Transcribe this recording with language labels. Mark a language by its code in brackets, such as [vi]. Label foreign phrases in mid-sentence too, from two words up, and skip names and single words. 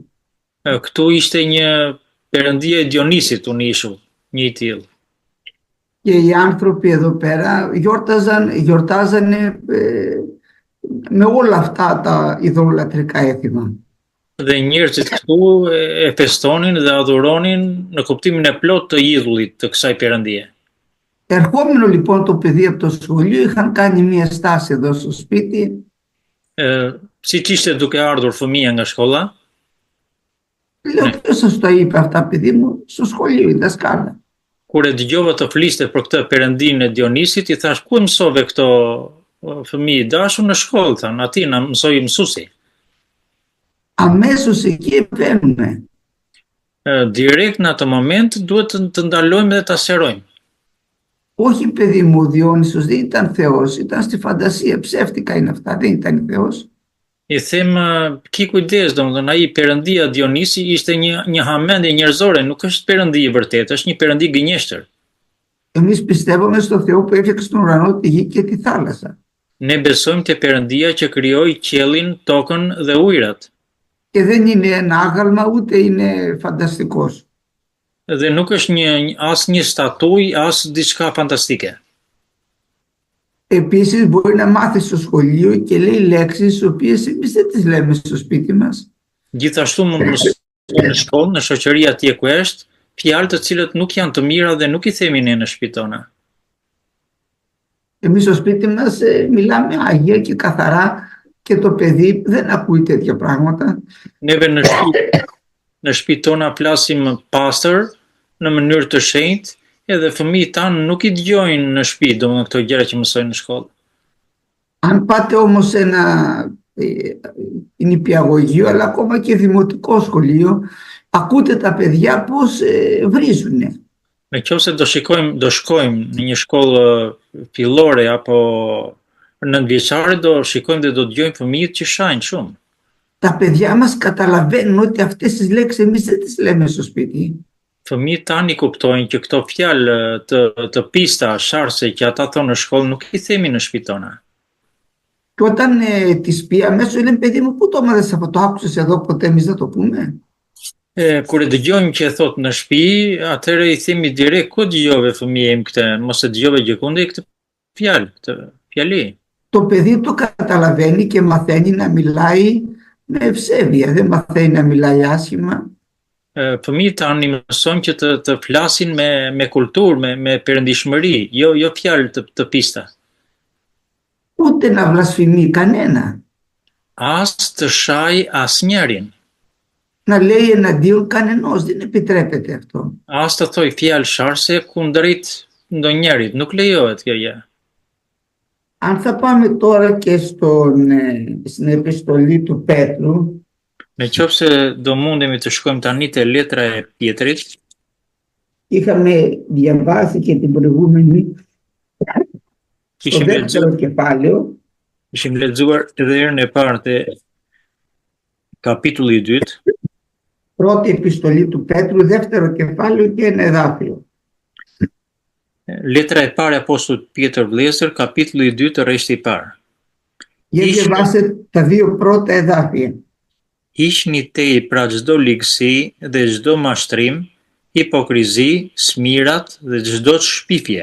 [sq] Këtu ishte një perëndia e Dionisit unë ishull, një i tillë. [el] Και οι άνθρωποι εδώ πέρα γιορτάζανε με όλα αυτά τα ειδωλολατρικά έθιμα. [sq] Dhe njerëzit këtu e festonin dhe adhuronin në kuptimin e plot të idhullit të kësaj perëndie. [el] Ερχόμενο λοιπόν το παιδί από το σχολείο είχαν κάνει μια στάση εδώ στο σπίτι. [sq] Siç ishte duke ardhur fëmia nga shkolla, [el] Λέω ποιος σας το είπε αυτά παιδί μου? Στο σχολείο η δασκάλα. [sq] kur e dëgjova të fliste për këtë perëndinë e Dionisit, i thash ku e mësove këto fëmijë i dashur? Në shkollë, thanë, aty na mësoi mësuesi. [el] Αμέσως εκεί επέμβουμε. [sq] Direkt në atë moment duhet të ndalojmë dhe ta sqarojmë. [el] Όχι παιδί μου, ο Διόνυσος δεν ήταν Θεός, ήταν στη φαντασία, ψεύτικα είναι αυτά, δεν ήταν Θεός. [sq] I them, ki kujdes, domethënë ai perëndia Dionisi ishte një hamendje njerëzore, nuk është perëndi i vërtetë, është një perëndi gënjeshtër. [el] Εμείς πιστεύουμε στο Θεό που έφτιαξε τον ουρανό, τη γη και τη θάλασσα. [sq] Ne besojmë te perëndia që krijoi qiellin, tokën dhe ujërat. [el] Και δεν είναι ένα άγαλμα, ούτε είναι φανταστικός. [sq] Dhe nuk është as një statuj, as diçka fantastike. [el] Επίσης μπορεί να μάθει στο σχολείο και λέει λέξεις τις οποίες εμείς δεν τις λέμε στο σπίτι μας. [sq] Gjithashtu mund të mësoj në shkollë, në shoqëri atje ku është, fjalë të cilët nuk janë të mira dhe nuk i themi ne në shtëpi tona. [el] Εμείς στο σπίτι μας μιλάμε αγία και καθαρά και το παιδί δεν ακούει τέτοια πράγματα. [sq] Neve në shtëpi tona flasim pastër në mënyrë të shenjtë, edhe fëmijët tanë nuk i dëgjojnë në shtëpi, domethënë këto gjëra që mësojnë në shkollë. [el] Αν πάτε όμως σε ένα νηπιαγωγείο, αλλά ακόμα και δημοτικό σχολείο, ακούτε τα παιδιά πώς βρίζουνε. [sq] Në qoftë se do shkojmë në një shkollë fillore apo nëntëvjeçare, do shikojmë dhe do dëgjojmë fëmijët që shajnë shumë. [el] Τα παιδιά μας καταλαβαίνουν ότι αυτές τις λέξεις εμείς δεν τις λέμε στο σπίτι. [sq] Fëmijët tani kuptojnë që këto fjalë të pista, sharse që ata thonë në shkollë nuk i themi në shtëpitë tona. [el] Και όταν τις πει αμέσως λένε παιδί μου πού το έμαθες αυτό, το άκουσες εδώ ποτέ, εμείς δεν το πούμε. [sq] Kur e dëgjojmë që e thot në shtëpi, atëherë i themi direkt ku dëgjove fëmijë im këtë, mos e dëgjove gjëkunde këtë fjalë, këtë fjali. [el] Το παιδί το καταλαβαίνει και μαθαίνει να μιλάει με ευσέβεια, δεν μαθαίνει να μιλάει άσχημα. [sq] Fëmijët tani mësojnë që të flasin me kulturë, me perëndishmëri, jo fjalë të pista. [el] Ούτε να βλασφημεί κανένα. [sq] As të shaj asnjërin. [el] Να λέει εναντίον κανενός, δεν επιτρέπεται αυτό. [sq] As të thoj fjalë sharse kundërit ndonjërit, nuk lejohet kjo gjë. [el] Αν θα πάμε τώρα και στην επιστολή του Πέτρου, [sq] Në qoftë se do mundemi të shkojmë tani te letra e Pjetrit, [el] είχαμε διαβάσει και την προηγούμενη στο δεύτερο κεφάλαιο. [sq] Ishim lexuar edhe herën e parë te kapitulli i dytë. [el] Πρώτη επιστολή του Πέτρου, δεύτερο κεφάλαιο και ένα εδάφιο. [sq] Letra e parë e apostullit Pjetër Vlezër, kapitulli i dytë, rreshti i parë. [el] Για διαβάστε τα δύο πρώτα εδάφια. [sq] Hiqni tej pra çdo ligësi dhe çdo mashtrim, hipokrizi, smirat dhe çdo shpifje.